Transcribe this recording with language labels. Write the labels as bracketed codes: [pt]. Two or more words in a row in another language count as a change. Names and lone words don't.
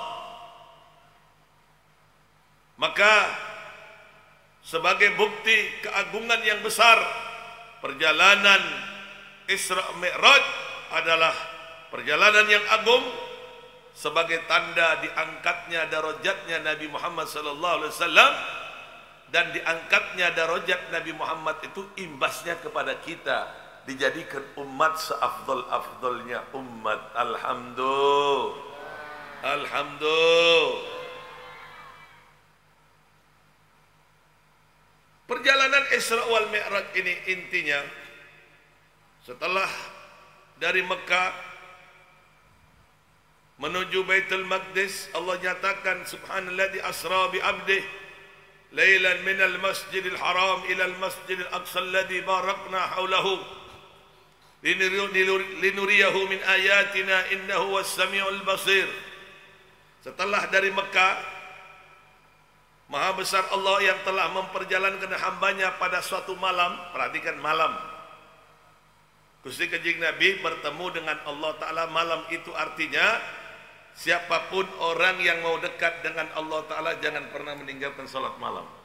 [id] Maka sebagai bukti keagungan yang besar, perjalanan Isra Mi'raj adalah perjalanan yang agung sebagai tanda diangkatnya darajatnya Nabi Muhammad [ar] صلى الله عليه وسلم. [id] Dan diangkatnya darajat Nabi Muhammad itu imbasnya kepada kita, dijadikan umat seafdal-afdalnya umat. [ar] الحمد لله. الحمد لله. [id] Perjalanan Isra wal Mi'raj ini intinya setelah dari Mekah menuju Baitul Maqdis, Allah nyatakan [ar] سبحان الذي أسرى بعبده ليلا من المسجد الحرام إلى المسجد الأقصى الذي باركنا حوله لنريه من آياتنا إنه هو السميع البصير. [id] Setelah dari Mekah, Maha besar Allah yang telah memperjalankan hambanya pada suatu malam. Perhatikan malam. Gusti Kanjeng Nabi bertemu dengan Allah Ta'ala malam itu, artinya siapapun orang yang mau dekat dengan Allah Ta'ala jangan pernah meninggalkan salat malam.